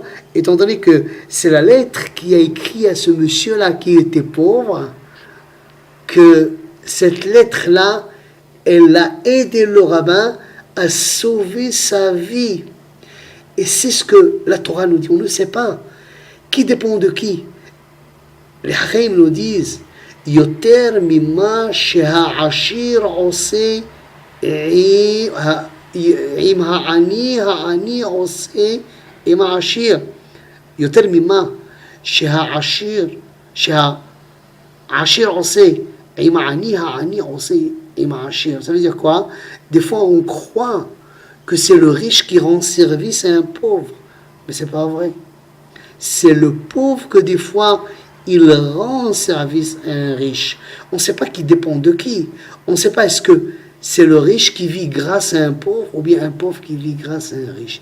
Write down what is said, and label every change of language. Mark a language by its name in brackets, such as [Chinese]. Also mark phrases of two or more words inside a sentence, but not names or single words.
[French] Étant donné que c'est la lettre qui a écrit à ce monsieur-là qui était pauvre, que cette lettre-là, elle a aidé le rabbin à sauver sa vie. Et c'est ce que la Torah nous dit. On ne sait pas. Qui dépend de qui? Les Harim nous disent [Hebrew] יותר ממה שהעשיר עושה עם העני עושה עם העשיר. יותר ממה שהעשיר עושה עם העני עושה עם העשיר. [French] Ça veut dire quoi? Des fois, on croit que c'est le riche qui rend service à un pauvre. Mais c'est pas vrai. C'est le pauvre que des fois, il rend service à un riche. On ne sait pas qui dépend de qui. On ne sait pas est-ce que c'est le riche qui vit grâce à un pauvre ou bien un pauvre qui vit grâce à un riche.